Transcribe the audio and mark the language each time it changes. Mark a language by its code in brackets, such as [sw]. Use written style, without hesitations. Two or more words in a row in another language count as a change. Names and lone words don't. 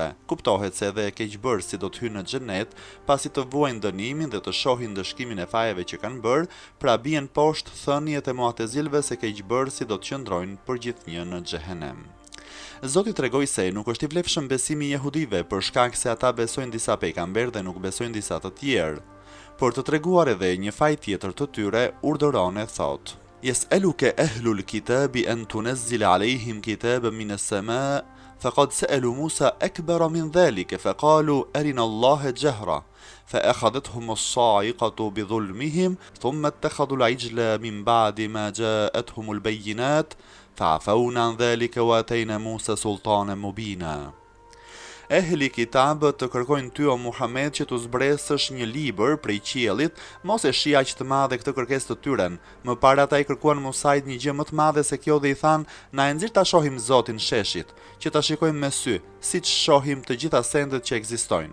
[sq] Kuptohet se edhe keqbërësit do të hyjnë në xhenet pasi të vuajnë dënimin dhe të shohin dëshkimin e fajeve që kanë bërë, pra bien poshtë thëniet e Mu'tazilëve se keqbërësit do të qëndrojnë përgjithënjë në xhehenem. Zoti tregoi se nuk është i vlefshëm besimi i jehudive për shkak se ata besojnë disa pejgamberë dhe nuk besojnë disa të tjerë. Për të treguar edhe një faj tjetër të tyre, urdhëron e thotë: [ar] يسألك أهل الكتاب أن تنزل عليهم كتابا من السماء فقد سألوا موسى أكبر من ذلك فقالوا أرنا الله جهرة فأخذتهم الصاعقة بظلمهم ثم اتخذوا العجل من بعد ما جاءتهم البينات فعفونا عن ذلك وآتينا موسى سلطانا مبينا. [sq] Ehli kitabët të kërkojnë ty o Muhammed që t'u zbresësh një libër prej qiellit, mos e shi aq të madhe këtë kërkesë të tyre. Më parë ata i kërkuan Musait një gjë më të madhe se kjo dhe i thanë: na e nxirr ta shohim Zotin sheshit, që ta shikojmë me sy, siç shohim të gjitha sendet që ekzistojnë.